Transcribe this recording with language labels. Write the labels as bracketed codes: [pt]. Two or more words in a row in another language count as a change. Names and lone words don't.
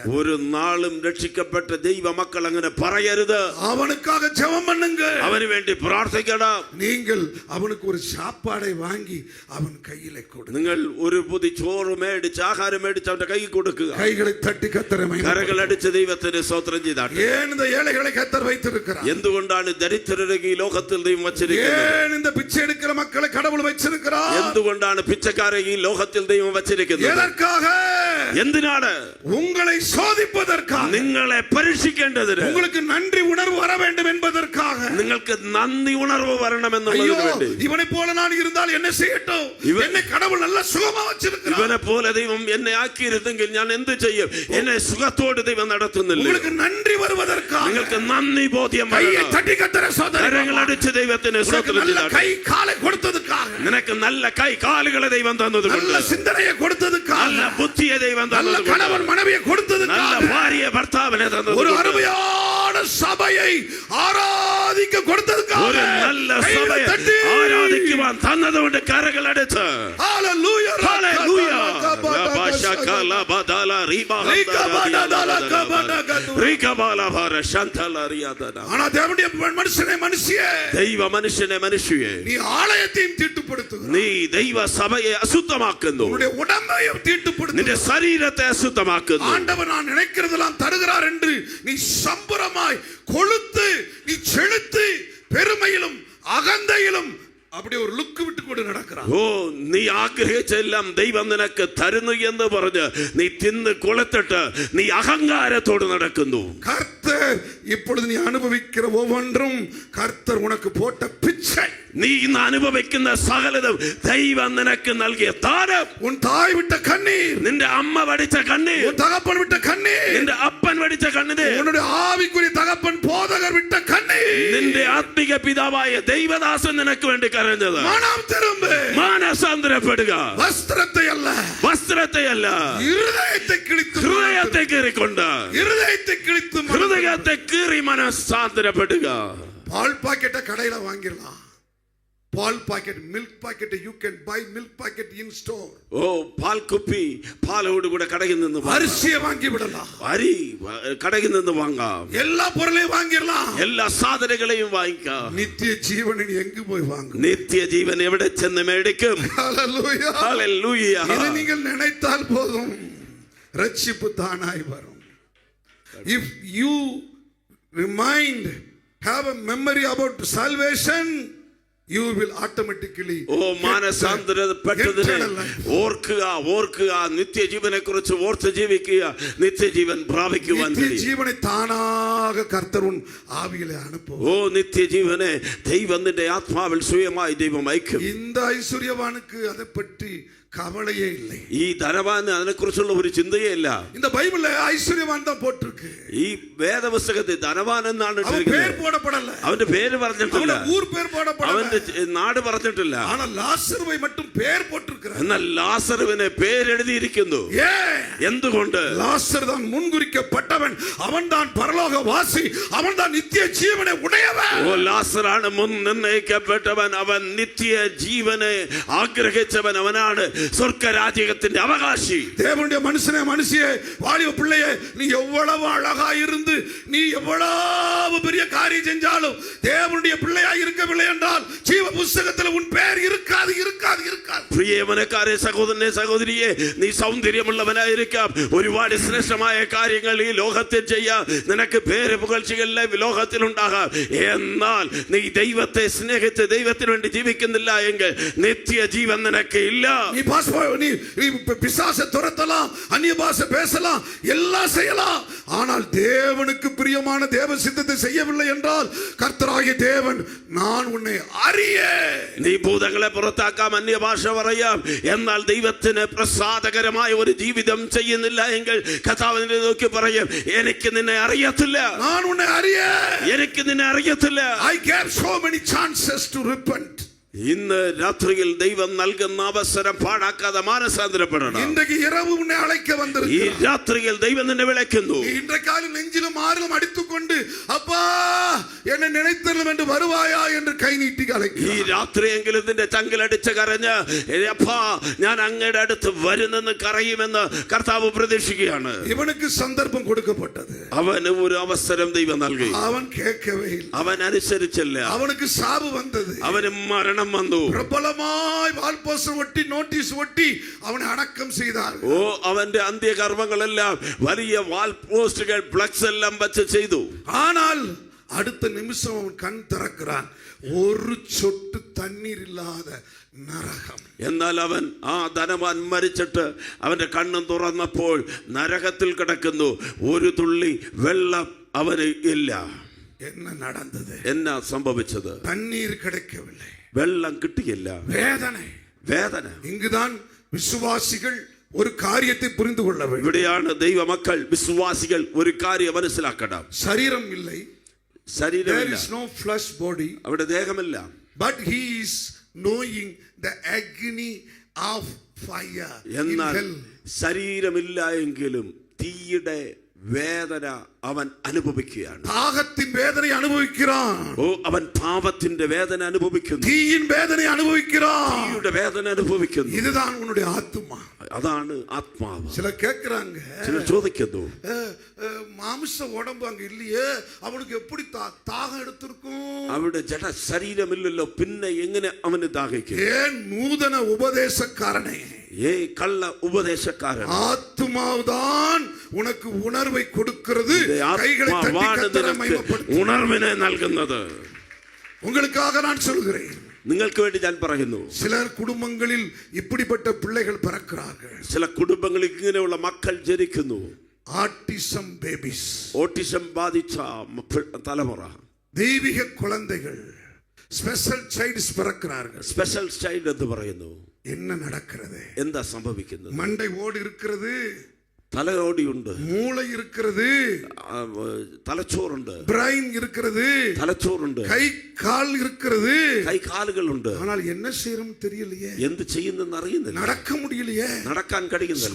[ml] ഒരു നാളും രക്ഷിക്കപ്പെട്ട ദൈവ മക്കൾ അങ്ങനെ പറയരുത്. [ta] അവനുക്കാக ஜெபம் பண்ணுங்க, [ml] അവന് വേണ്ടി പ്രാർത്ഥിക്കണം. [ta] நீங்கள் அவனுக்கு ஒரு சாப்பாடை வாங்கி அவன் கையிலே கொடு. [ml] നിങ്ങൾ ഒരു പൊതി ചോറ് മേടിച്ച് ആഹാരം മേടിച്ച് അവന്റെ കൈ കൊടുക്കുക. [ta] கைகளை தட்டி கர்த்தரை மகிமைப்படுத்துக. [ml] കരകൾ അടിച്ച് ദൈവത്തിന് സ്തോത്രം ചെയ്താട്ടെ. [ta] ஏன் இந்த ஏழைகளை கர்த்தர் வைத்திருக்கிறார்? [ml] എന്തുകൊണ്ടാണ് ദരിദ്രരെ ഈ ലോകത്തിൽ ദൈവം വച്ചിരിക്കുന്നത്? [ta] ஏன் இந்த பிச்சை எடுக்கிற மக்களை கடவுள் வச்சிருக்கிறார்? [ml] എന്തുകൊണ്ടാണ് പിച്ചക്കാരെ ഈ ലോകത്തിൽ ദൈവം വച്ചിരിക്കുന്നത്? [ta] எதற்காக? [ml] എന്തിനാണ്? [ta] உங்களை சோதிப்பதற்காக, [ml] നിങ്ങളെ പരീക്ഷിക്കേണ്ടതിന്, [ta] உங்களுக்கு நன்றி உணர்வு வர வேண்டும் என்பதற்காக, [ml] നിങ്ങൾക്ക് നന്ദി ഉണർവ് വരണമെന്നുള്ളതിന് വേണ്ടി. [ta] இவனை போல நான் இருந்தால் என்ன செய்யட்டும்? என்னை கடவுள் நல்ல சுகமா வச்சிருக்கிறார். [ml] ഇവനെ പോലെ ദൈവം എന്നെ ആക്കിയിരുന്നെങ്കിൽ ഞാൻ എന്ത് ചെയ്യും? എന്നെ സുഖത്തോടെ ദൈവം നടത്തുന്നില്ല. [ta] உங்களுக்கு நன்றி வருவதற்காக, [ml] നിങ്ങൾക്ക് നന്ദി ബോധ്യം വരണം. [ta] தட்டி கர்த்தரை சோதனை, [ml] കരങ്ങൾ അടിച്ച് ദൈവത്തിന് സ്തോത്രം ചെയ്താട്ടെ. [ta] கை காலை கொடுத்ததுக்காக, [ml] നിനക്ക് നല്ല കൈ കാലുകളെ ദൈവം തന്നതുകൊണ്ട്, [ta] நல்ல சிந்தனையை கொடுத்ததுக்காக, [ml] നല്ല ബുദ്ധിയെ ദൈവം [ta] நல்ல [ml] തന്നതുകൊണ്ട്, [ta] கணவன் மனைவியை கொடுத்ததுக்காக, [ml] നല്ല ഭാര്യയെ ഭർത്താവിനെ [ta] ஒரு [ml] തന്നതുകൊണ്ട്, [ta] அருமையான சபையை ஆராதிக்க [ml] ഒരു [ta] கொடுத்ததுக்காக [ml] നല്ല [ta] கைகளை [ml] സഭയെ [ta] தட்டி. [ml] ആരാധിക്കുവാൻ തന്നതുകൊണ്ട് കരകൾ അടിച്ച് [en] Hallelujah. [ml] ഹല്ലേലൂയ. റബശകല ബദല റികബല ഭര ശന്തല റിയദന. [ta] ஆனா தேவனுடைய மனுஷனே மனுஷியே, [ml] ദൈവ മനുഷ്യനെ മനുഷ്യയെ, [ta] நீ ஆலயத்தையும் தீட்டுப்படுத்துகிறாய், [ml] നീ ദൈവ സഭയെ അശുദ്ധമാക്കുന്നു, [ta] உன்னுடைய உடம்பையும் [ml] നിന്റെ [ta] தீட்டுப்படுத்துகிறாய். [ml] ശരീരത്തെ അശുദ്ധമാക്കുന്നു. [ta] ஆண்டவர் நான் நினைக்கிறதெல்லாம் தருகிறார் என்று நீ சம்பரமாய் கொழுத்து, நீ செலுத்து பெருமையிலும் அகந்தையிலும் அப்படியே ஒரு லுக்கு விட்டு கொண்டு நடக்கிறான். [ml] ഓ, നീ ആഗ്രഹിച്ചെല്ലാം ദൈവം നിനക്ക് തരുന്നു എന്ന് പറഞ്ഞ് നീ തിന്ന് കൊളുത്തിട്ട് നീ അഹങ്കാരത്തോട് നടക്കുന്നു. [ta] கர்த்தர் இப்பொழுது நீ அனுபவிக்கிற ஒவ்வொன்றும் கர்த்தர் உனக்கு போட்ட பிச்சை. [ml] നീ ഇന്ന് അനുഭവിക്കുന്ന സകലതും ദൈവം നിനക്ക് നൽകിയ ദാനം. [ta] உன் தாய் விட்ட கண்ணீர், [ml] നിന്റെ അമ്മ വടിച്ച കണ്ണീർ, [ta] உன் தகப்பன் விட்ட கண்ணீர், [ml] നിന്റെ അപ്പൻ വടിച്ച കണ്ണീർ, [ta] உன்னுடைய ஆவிக்குரிய தகப்பன் போதகர் விட்ட கண்ணீர், [ml] നിന്റെ ആത്മിക പിതാവായ ദൈവദാസൻ നിനക്ക് വേണ്ടി കരഞ്ഞത്. [ta] மனம் திரும்ப, [ml] മാനസാന്തരപ്പെടുക. [ta] வஸ்திரத்தை அல்ல, [ml] വസ്ത്രത്തെ അല്ല, [ta] இருதயத்தை கிழித்து, [ml] ഹൃദയത്തെ കീറിക്കൊണ്ട്, [ta] இருதயத்தை கிழித்து [ml] ഹൃദയത്തെ കീറി മനസാന്തരപ്പെടുക. [ta] பால் பாக்கெட்டை கடையில வாங்கிடலாம். பால் பாக்கெட், [en] milk packet, you can buy milk packet in store. [ml] ഓ, പാൽ കുപ്പി പാലോട് കൂടെ കടയിൽ നിന്ന് വാങ്ങാം. [ta] அரிசியை வாங்கி விடலாம், [ml] അരി കടയിൽ നിന്ന് വാങ്ങാം. [ta] எல்லா பொருளையும் வாங்கிடலாம். [ml] എല്ലാ സാധനങ്ങളെയും വാങ്ങിക്കാം. [ta] நித்திய ஜீவனை நீ எங்கு போய் வாங்கும்? [ml] നിത്യജീവൻ എവിടെ ചെന്ന് മേടിക്കും? [ta] ஹல்லேலூயா. [ml] ഹല്ലേലൂയ. [ta] இதை நீங்கள் நினைத்தால் போதும், ரட்சிப்பு தானாய் வரும். [en] If you have a memory about salvation, you will automatically [ml] ഓ, മാനസാന്തരപ്പെട്ടതിനെ ഓർക്കുക, നിത്യജീവനെ കുറിച്ച് ഓർത്ത് ജീവിക്കുക, നിത്യജീവൻ പ്രാപിക്കുവാൻ [ta] நித்திய [ml] കഴിയും. [ta] ஜீவனை தானாக கர்த்தர் உன் ஆவியிலே அனுப்புவார். [ml] ഓ, നിത്യജീവനെ ദൈവം നിന്റെ ആത്മാവിൽ സ്വയമായി ദൈവം അയക്കും. [ta] இந்த ஐஸ்வர்யவானுக்கு அதை பற்றி கவலையே இல்லை. [ml] ഈ ധനവാന് അതിനെക്കുറിച്ചുള്ള ഒരു ചിന്തയേ ഇല്ല. [ta] இந்த பைபிள்ல ஐஸ்வர்யவான் தான் போட்டிருக்கு. [ml] ഈ വേദപുസ്തകത്തിൽ ധനവാൻ എന്നാണ് [ta] அவன் [ml] ഇട്ടിരിക്കുന്നത്. [ta] பேர் போடப்படல, [ml] അവന്റെ പേര് പറഞ്ഞിട്ടില്ല, [ta] அவன் ஊர் பேர் போடப்படல, [ml] അവന്റെ നാട് പറഞ്ഞിട്ടില്ല. [ta] ஆனா லாசருவை மட்டும் பேர் போட்டிருக்கிறார். [ml] എന്നാൽ ലാസറുവിനെ പേരെഴുതിയിരിക്കുന്നു. എന്തുകൊണ്ട്? [ta] லாசர் தான் முன்குறிக்கப்பட்டவன், அவன் தான் பரலோக வாசி, அவன் தான் நித்திய ஜீவனை உடையவன். [ml] ഓ, ലാസറാണ് മുൻ നിർണയിക്കപ്പെട്ടവൻ, അവൻ നിത്യ ജീവനെ ആഗ്രഹിച്ചവൻ, അവനാണ് സ്വർഗരാജ്യത്തിന്റെ അവകാശി. [ta] தேவனுடைய மனுஷனே மனுஷியே, வாலிப பிள்ளையே, நீ எவ்வளவு அழகா இருந்து நீ எவ்வளவு பெரிய காரியம் செஞ்சாலும் தேவனுடைய பிள்ளையாய் இருக்கவில்லை என்றால் ஜீவ புஸ்தகத்தில் உன் பெயர் இருக்காது, இருக்காது, இருக்காது. [ml] പ്രിയമനക്കാരെ, സഹോദരനെ, സഹോദരിയെ, നീ സൗന്ദര്യമുള്ളവനായിരിക്കാം, ഒരുപാട് ശ്രേഷ്ഠമായ കാര്യങ്ങൾ ഈ ലോകത്തിൽ ചെയ്യാം, നിനക്ക് പേര് പുകഴ്ചകളിലെ ലോകത്തിൽ ഉണ്ടാകാം. എന്നാൽ നീ ദൈവത്തെ സ്നേഹിച്ച് ദൈവത്തിന് വേണ്ടി ജീവിക്കുന്നില്ല എങ്കിൽ നിത്യജീവൻ നിനക്ക് ഇല്ല. [ta] நீ பிசாசை துரத்தலாம், அந்நிய பாஷை பேசலாம், எல்லாம் செய்யலாம், ஆனால் தேவனுக்கு பிரியமான தேவ சித்தத்தை செய்யவில்லை என்றால் கர்த்தராகிய தேவன் நான் உன்னை அறிய. [ml] നീ ഭൂതങ്ങളെ പുറത്താക്കാം, അന്യഭാഷ പറയാം, എന്നാൽ ദൈവത്തിന് പ്രസാദകരമായ ഒരു ജീവിതം ചെയ്യുന്നില്ല എങ്കിൽ കർത്താവിനെ നോക്കി പറയും, എനിക്ക് നിന്നെ അറിയത്തില്ല, [ta] நான் உன்னை அறிய. [ml] എനിക്ക് നിന്നെ അറിയത്തില്ല. [en] I gave so many chances to repent. [ml] ഇന്ന് രാത്രിയിൽ ദൈവം നൽകുന്ന അവസരം പാഴാക്കാതെ മാനസാന്തരപ്പെടണം. [ta] இன்றைக்கு இரவு உன்னை அழைக்க [ml] ഈ [ta] வந்திருக்கிறார். [ml] രാത്രിയിൽ ദൈവം നിന്നെ വിളിക്കുന്നു. [ta] இன்றைக்காலும் நெஞ்சிலும் ஆறிலும் அடித்துக்கொண்டு அப்பா என்னை நினைத்தருளும் என்று வருவாயா என்று கை நீட்டி [ml] ഈ [ta] அழைக்கிறார். [ml] രാത്രിയെങ്കിലും നിന്റെ ചങ്കിലടിച്ച് കരഞ്ഞ്, അപ്പാ ഞാൻ അങ്ങയുടെ അടുത്ത് വരുന്നെന്ന് കരയുമെന്ന് കർത്താവ് പ്രതീക്ഷിക്കുകയാണ്. [ta] இவனுக்கு சந்தர்ப்பம் கொடுக்கப்பட்டது, [ml] അവന് ഒരു അവസരം ദൈവം നൽകി. [ta] அவன் கேட்கவே இல்லை, [ml] അവൻ അനുസരിച്ചില്ല. [ta] அவனுக்கு சாபு வந்தது, [ml] അവന് മരണം വന്നു. [ta] பிரபலமாய் வால்போஸ்டர் ஒட்டி நோட்டீஸ் ஒட்டி அவனை அடக்கம் செய்தார். [ml] ഓ, അവന്റെ അന്ത്യകർമ്മങ്ങളെല്ലാം വലിയ വാൾ പോസ്റ്റുകൾ, ഫ്ലക്സ് എല്ലാം വച്ച് ചെയ്തു. [ta] ஆனால் அடுத்த நிமிஷம் அவன் கண் திறக்கிறான், ஒரு சொட்டு தண்ணீர் இல்லாத നരകം. [ml] എന്നാൽ അവൻ ആ ധനവാൻ മരിച്ചിട്ട് അവന്റെ കണ്ണും തുറന്നപ്പോൾ നരകത്തിൽ കിടക്കുന്നു, ഒരു തുള്ളി വെള്ളം അവന് ഇല്ല. [ta] என்ன நடந்தது? [ml] എന്നാ സംഭവിച്ചത്? [ta] தண்ணீர் கிடைக்கவில்லை, [ml] വെള്ളം കിട്ടിയില്ല. വേദന. [ta] இங்குதான் விசுவாசிகள் ஒரு காரியத்தை புரிந்து கொள்ள வேண்டும். [ml] ഇവിടെയാണ് ദൈവമക്കൾ, വിശ്വാസികൾ ഒരു കാര്യം മനസ്സിലാക്കണം. [ta] சரீரம் இல்லை, [ml] ശരീരമില്ല, [en] there is no flesh body, [ml] അവിടെ ദേഹമില്ല. [en] but he is knowing the agony of fire in [ml] എന്നാൽ [en] hell. [ml] ശരീരമില്ല എങ്കിലും തീയുടെ വേദന അവൻ അനുഭവിക്കുകയാണ്. [ta] தாகத்தின் வேதனை அனுபவிக்கிறான். [ml] ഓ, അവൻ പാപത്തിന്റെ വേദന അനുഭവിക്കുന്നു. [ta] தீயின் வேதனை அனுபவிக்கிறான். [ml] തീയുടെ വേദന അനുഭവിക്കുന്നു. [ta] இதுதான் உன்னுடைய ஆத்துமா. [ml] അതാണ് ആത്മാവ്. [ta] சிலர் கேட்கிறாங்க, [ml] ചിലർ ചോദിക്കുന്നു, [ta] மாமிச உடம்பு அங்க இல்லையே, அவனுக்கு எப்படி தாகம் எடுத்திருக்கும்? [ml] അവരുടെ ജഡ ശരീരമില്ലല്ലോ, പിന്നെ എങ്ങനെ അവന് ദാഹിക്കും? [ta] ஏன் நூதன உபதேசக்காரனே, [ml] കള്ള ഉപദേശക്കാരൻ. [ta] ஆத்துமாவுதான் உனக்கு உணர்வை கொடுக்கிறது. கைகளை தட்டி கர்த்தரை மகிமைப்படுத்து. [ml] ഉണർവിനെ നൽകുന്നത്. [ta] உங்களுக்காக நான் சொல்கிறேன், [ml] നിങ്ങൾക്ക് വേണ്ടി ഞാൻ പറയുന്നു. [ta] சிலர் குடும்பங்களில் இப்படிப்பட்ட பிள்ளைகள் பிறக்கிறார்கள். [ml] ചില കുടുംബങ്ങളിൽ ഇങ്ങനെയുള്ള മക്കൾ ജനിക്കുന്നു. [en] autism babies, [ml] ഓട്ടിസം ബാധിച്ച തലമുറ. [ta] தெய்வீக குழந்தைகள், [en] special childs [ta] பிறக்கிறார்கள். [en] special child [ml] എന്ന് പറയുന്നു. [ta] என்ன நடக்கிறது? [ml] എന്താ സംഭവിക്കുന്നത്? [ta] மண்டை ஓடு இருக்கிறது, [ml] തലയോടിയുണ്ട്, [ta] மூளை இருக்கிறது, [ml] തലച്ചോറുണ്ട്, [ta] பிரைன் இருக்கிறது, [ml] തലച്ചോറുണ്ട്, [ta] கை கால் இருக்கிறது. [ml] കൈകാലുകളുണ്ട്. [ta] ஆனால் என்ன செய்யறோம் தெரியலையே, [ml] എന്ത് ചെയ്യുന്നെന്ന് അറിയുന്നില്ല. [ta] நடக்க முடியலையே, [ml] നടക്കാൻ കഴിയുന്നില്ല,